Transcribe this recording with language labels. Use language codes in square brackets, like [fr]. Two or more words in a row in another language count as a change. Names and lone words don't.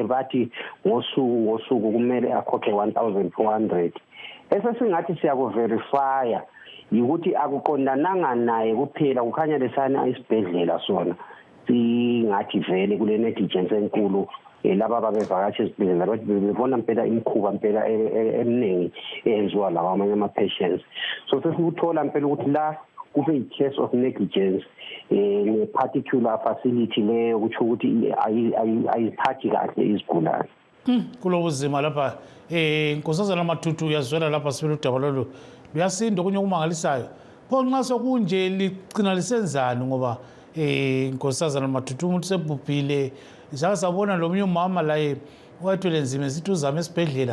[nd] bathi ngosuku kumele akhokhe 1,400 esesingathi siyakuverifya yikuthi akuqondananga naye kuphela kukhanya lesana isibhedlela sona singathi vele kule negligence enkulu laba babevakatsha esibhedlela bathi bebona mpela imikhuba mpela eminingi eyenziwa lawa amanye ama-patients so sesikuthola mpela ukuthi la kube i- [en] case of negligence [nd] ne- [en] particular facility [nd] leyo kutsho ukuthi ayiziphathi kahle izigulane. Kulobuzima lapha Nkosazana Matutu uyazwela lapha sibele udaba lolu luyasinda okunye okumangalisayo pho nxa sokunje ligcina lisenzani ngoba Nkosazana Matutu umuntu sebhubhile sake sabona lomunye umama laye wathwele nzima esithi uzama esibhedlela